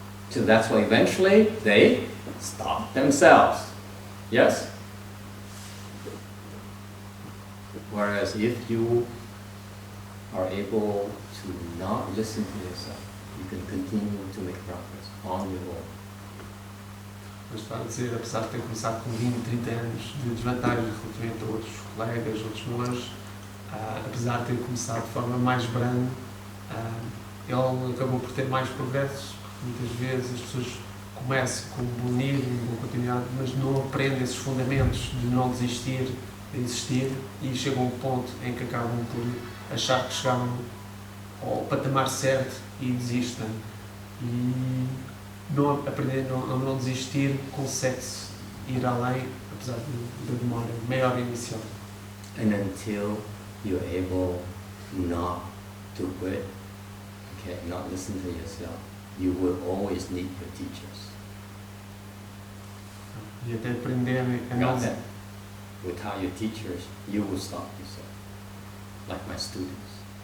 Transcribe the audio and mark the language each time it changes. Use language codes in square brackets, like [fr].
[en] So that's why eventually they stop themselves. Yes? Whereas if you are able to not listen to yourself, you can continue to make progress on your own. [pt] Mas está a dizer, apesar de ter começado com 20, 30 anos de desvantagem relativamente a outros colegas, outros monges, apesar de ter começado de forma mais branda, ele acabou por ter mais progressos. Muitas vezes as pessoas começam com um bom nível, uma boa continuidade, mas não aprendem esses fundamentos de não desistir, de existir, e chegam a um ponto em que acabam por achar que chegaram ao patamar certo e desistem. E não aprender a não desistir, consegue-se ir além, apesar da demora maior inicial. [en] And until you're able not to quit, okay, not listen to yourself, you will always need your teachers. [pt] E até aprenderem a não [en] Got that? Without your teachers, you will stop yourself. Like my students.